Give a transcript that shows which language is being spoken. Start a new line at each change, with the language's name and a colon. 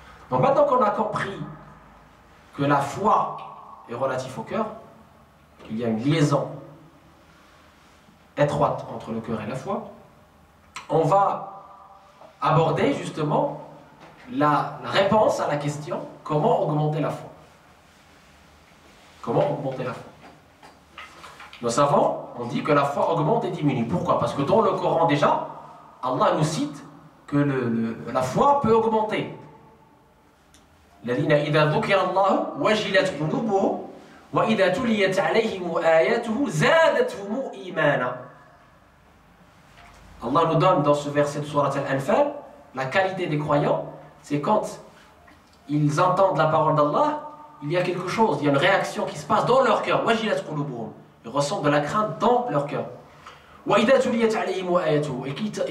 French: Donc maintenant qu'on a compris que la foi est relative au cœur, qu'il y a une liaison étroite entre le cœur et la foi, on va aborder justement la réponse à la question comment augmenter la foi. Comment augmenter la foi? Nos savants ont dit que la foi augmente et diminue. Pourquoi? Parce que dans le Coran déjà, Allah nous cite que la foi peut augmenter.
Arabic: الذين إذا ذكر الله وجلت قلوبهم وإذا تليت عليهم آياته زادتهم إيمانا.
French: Allah nous donne dans ce verset de Surat Al-Anfal la qualité des croyants, c'est quand ils entendent la parole d'Allah, il y a quelque chose, il y a une réaction qui se passe dans leur cœur.
Arabic: وجلت قلوبهم.
French: Ils ressentent de la crainte dans leur cœur.
Arabic: وإذا تليت عليهم آياته.